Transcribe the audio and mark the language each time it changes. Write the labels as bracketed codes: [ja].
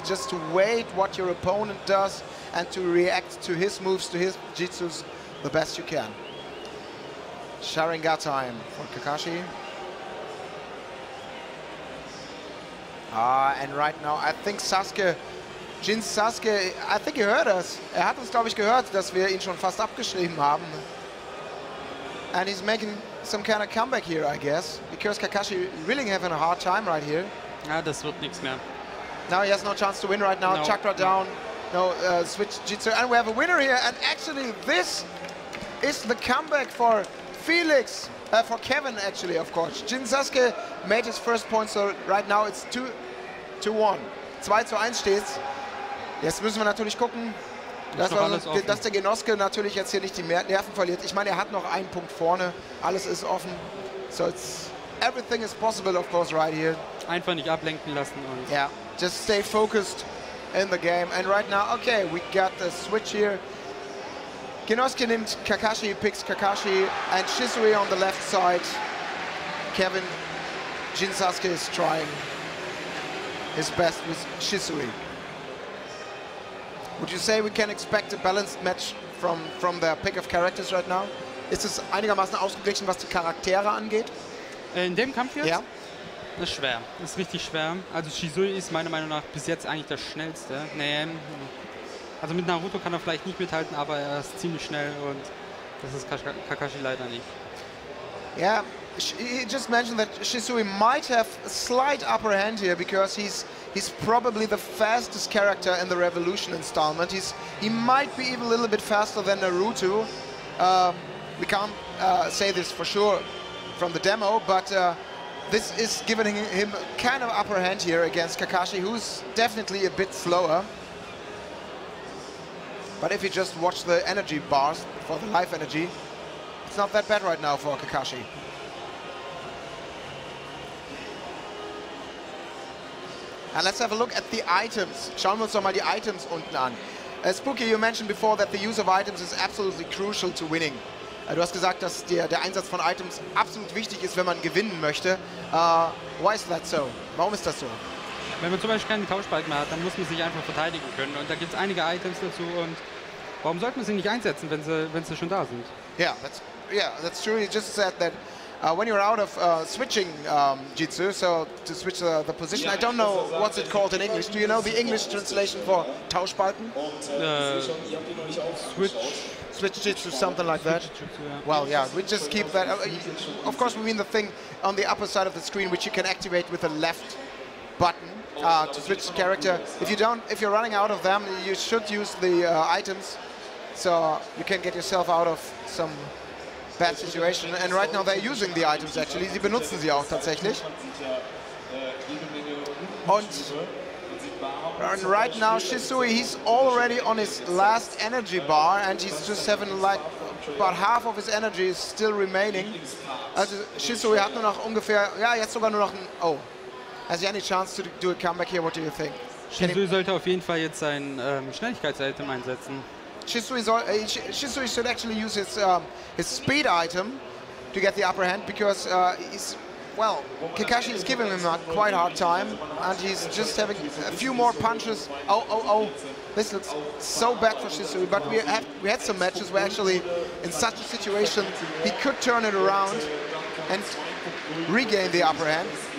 [en] Just to wait what your opponent does and to react to his moves, to his jutsus, the best you can. Sharingan time for Kakashi. And right now, I think Sasuke, I think he heard us. [de] Hat uns, glaube ich, gehört, dass wir ihn schon fast abgeschrieben haben. [en] And he's making some kind of comeback here, I guess, because Kakashi really having a hard time right here. [de] Ja, das wird nichts mehr. [en] Now he has no chance to win right now. No. Chakra down, no switch jutsu, and we have a winner here. And actually, this is the comeback for Felix. For Kevin, actually, of course. Jin Sasuke made his first point, so right now it's 2-1. [de] 2-1 steht's. Jetzt müssen wir natürlich gucken, dass der Genoske natürlich jetzt hier nicht die Nerven verliert. Ich meine, er hat noch einen Punkt vorne. Alles ist offen. [en] So everything is possible, of course, right here. [de] Einfach nicht ablenken lassen. Und [en] yeah, just stay focused in the game. And right now, okay, we got the switch here. Genosuke [de] nimmt [en] Kakashi, picks Kakashi, and Shisui on the left side. Kevin, Jin Sasuke is trying his best with Shisui. Would you say we can expect a balanced match from their pick of characters right now? [de] Ist es einigermaßen ausgeglichen, was die Charaktere angeht? in dem Kampf jetzt? Ja. Das ist schwer. Das ist richtig schwer. Also Shisui ist meiner Meinung nach bis jetzt eigentlich das Schnellste. Nee, also mit Naruto kann er vielleicht nicht mithalten, aber er ist ziemlich schnell und das ist Kakashi leider nicht. [en] Yeah, he just mentioned that Shisui might have a slight upper hand here because he's probably the fastest character in the Revolution installment. He might be even a little bit faster than Naruto. We can't say this for sure from the demo, but this is giving him kind of upper hand here against Kakashi, who's definitely a bit slower. But if you just watch the energy bars for the life energy, it's not that bad right now for Kakashi. And let's have a look at the items. [de] Schauen wir uns doch mal die Items unten an. [en] Spooky, you mentioned before that the use of items is absolutely crucial to winning. [de] Du hast gesagt, dass der Einsatz von Items absolut wichtig ist, wenn man gewinnen möchte. [en] Why is that so? [de] Warum ist das so? Wenn man zum Beispiel keinen Tauschbalken mehr hat, dann muss man sich einfach verteidigen können. Und da gibt es einige Items dazu. Und warum sollte man sie nicht einsetzen, wenn sie schon da sind? [en] Yeah, that's true. You just said that when you're out of switching jutsu, so to switch the position, I don't know what's it called in English. Do you know the English translation for Tauschbalken? Switch jutsu, something like that. Well, yeah, we just keep that. Of course, we mean the thing on the upper side of the screen, which you can activate with the left button to switch the character. If you're running out of them, you should use the items, so you can get yourself out of some bad situation. And right now they're using the items actually. [de] Sie benutzen sie auch tatsächlich. [en] And right now Shisui, he's already on his last energy bar and he's just having like about half of his energy is still remaining. [de] Also Shisui hat nur noch ungefähr, ja jetzt sogar nur noch ein, oh. [en] Has he any chance to do a comeback here? What do you think? [de] Shisui sollte auf jeden Fall jetzt sein Schnelligkeits-Item einsetzen. [en] Shisui should actually use his speed item to get the upper hand because well, Kakashi is giving him a quite hard time, and he's just having a few more punches. Oh, this looks so bad for Shisui, but we had some matches where actually in such a situation he could turn it around and regain the upper hand.